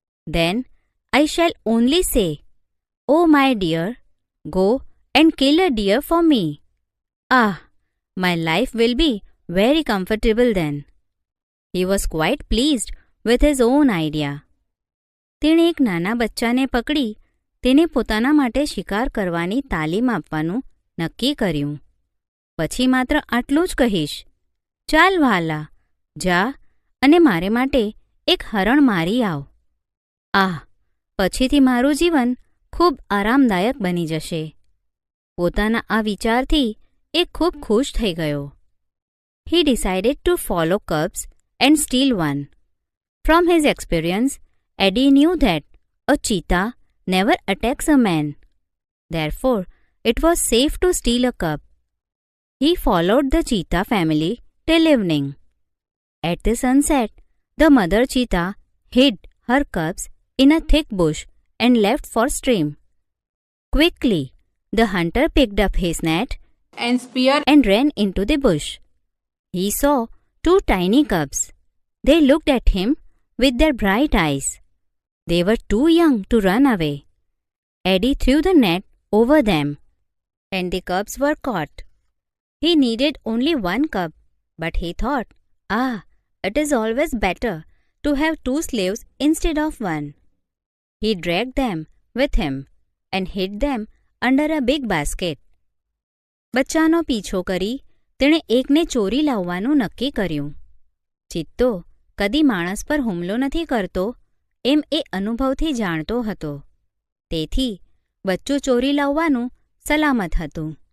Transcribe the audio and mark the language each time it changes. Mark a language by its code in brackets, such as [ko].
[en] Then I shall only say, "Oh my dear, go and kill a deer for me." Ah, my life will be very comfortable then. He was quite pleased with his own idea. [gu] તેણે એક નાના બચ્ચાને પકડી તેને પોતાના માટે શિકાર કરવાની તાલીમ આપવાનું નક્કી કર્યું. પછી માત્ર આટલું જ કહીશ, ચાલ વહાલા, જા અને મારે માટે એક હરણ મારી આવ. આહ, પછીથી મારું જીવન ખૂબ આરામદાયક બની જશે. પોતાના આ વિચારથી એ ખૂબ ખુશ થઈ ગયો. [en] He decided to follow cubs and steal one. From his experience, Eddie knew that a cheetah never attacks a man. Therefore, it was safe to steal a cub. He followed the cheetah family till evening. At the sunset, the mother cheetah hid her cubs in a thick bush and left for stream. Quickly, the hunter picked up his net and spear and ran into the bush. He saw 2 tiny cubs. They looked at him with their bright eyes. They were too young to run away. Eddie threw the net over them, and the cubs were caught. He needed only 1 cub, but he thought, it is always better to have 2 slaves instead of 1. He dragged them with him and hid them under a big basket. [gu] બચ્ચાનો પીછો કરી તેણે એકને ચોરી લાવવાનું નક્કી કર્યું. ચિત્તો કદી માણસ પર હુમલો નથી કરતો એમ એ અનુભવથી જાણતો હતો. તેથી બચ્ચું ચોરી લાવવાનું સલામત હતું.